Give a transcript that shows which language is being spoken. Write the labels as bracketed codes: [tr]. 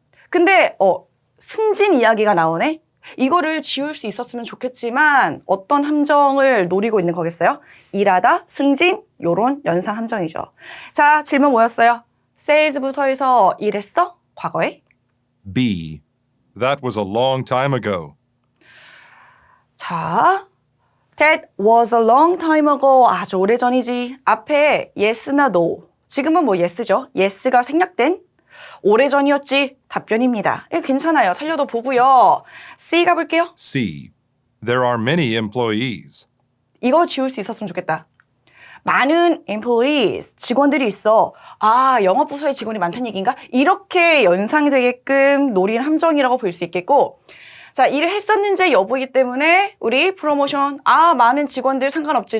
[ko] 근데 승진 이야기가 나오네. 이거를 지울 수 있었으면 좋겠지만 어떤 함정을 노리고 있는 거겠어요? 일하다 승진 요런 연상 함정이죠. 자, 질문 뭐였어요? 세일즈 부서에서 일했어? 과거에? [en] B. That was a long time ago. 자, that was a long time ago. [ko] 아주 오래전이지. 앞에 yes나 no. 지금은 뭐 yes죠. yes가 생략된 오래전이었지. 답변입니다. 이거 괜찮아요. 살려도 보고요. C 가볼게요. [en] C. There are many employees. [ko] 이거 지울 수 있었으면 좋겠다. 많은 employees, 직원들이 있어. 아, 영업부서에 직원이 많다는 얘기인가? 이렇게 연상되게끔 노린 함정이라고 볼 수 있겠고, 자, 일을 했었는지 여부이기 때문에 우리 프로모션, 아, 많은 직원들 상관없지.